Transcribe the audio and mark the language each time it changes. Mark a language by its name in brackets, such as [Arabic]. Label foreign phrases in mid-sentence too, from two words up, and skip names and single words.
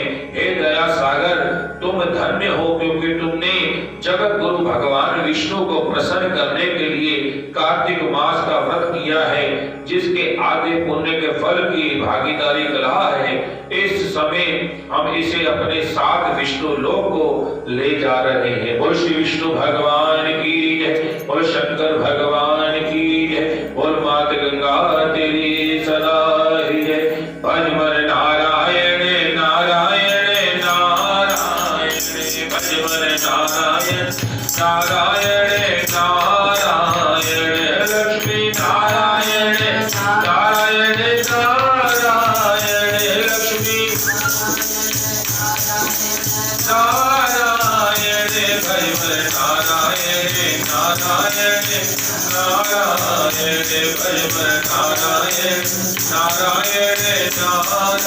[Hindi] हे दया सागर, तुम धन्य हो, क्योंकि तुमने जगत गुरु भगवान विष्णु को प्रसन्न करने के लिए कार्तिक मास का व्रत किया है, जिसके आधे पुण्य के फल की भागीदारी कलह है। इस समय हम इसे अपने साथ विष्णु लोक को ले जा रहे हैं। बोल श्री विष्णु भगवान की जय, बोल शंकर भगवान की जय, बोल मात गंगा तेरी सदा ही जय। भज मन नारायण नारायण नारायण, भज मन नारायण नारायण नारायण, लक्ष्मी नारायण नारायण नारायण, लक्ष्मी नारायण, भज मन नारायण नारायण नारायण, भज मन नारायण नारायण नारायण।